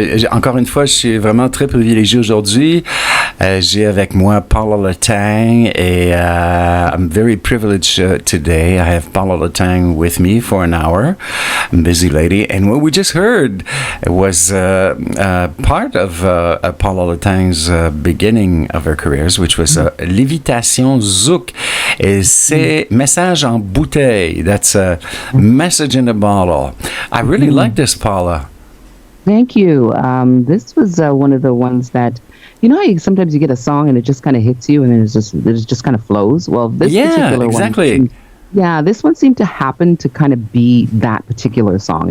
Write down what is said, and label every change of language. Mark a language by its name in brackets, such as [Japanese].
[French] Encore une fois, je suis vraiment très privilégié aujourd'hui. J'ai avec moi Paula Letang, et [English] I'm very privileged today. I have Paula Letang with me for an hour, busy lady. And what we just heard was part of Paula Letang's beginning of her careers, which was Lévitation Zouk. [French] Et c'est Message en bouteille. [English] That's a message in a bottle. I really like this, Paula. Thank you. This was one of the ones that, sometimes you get a song and it just kind of hits you, and then it just kind of flows. Well, this particular exactly. one, this one seemed to happen to kind of be that particular song.